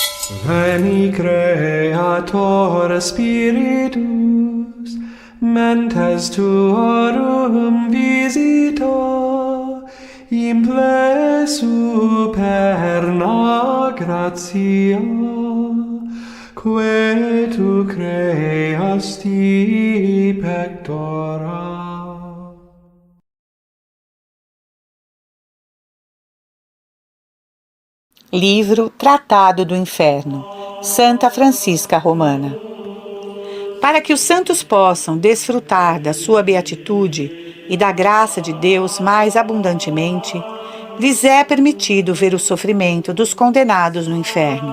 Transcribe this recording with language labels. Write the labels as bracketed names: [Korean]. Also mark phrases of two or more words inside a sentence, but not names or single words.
[Latin] Veni Creator Spiritus, mentes tuorum visita, imple superna gratia, que tu creasti pectora. [Portuguese] Livro Tratado do Inferno, Santa Francisca Romana. Para que os santos possam desfrutar da sua beatitude e da graça de Deus mais abundantemente, lhes é permitido ver o sofrimento dos condenados no inferno.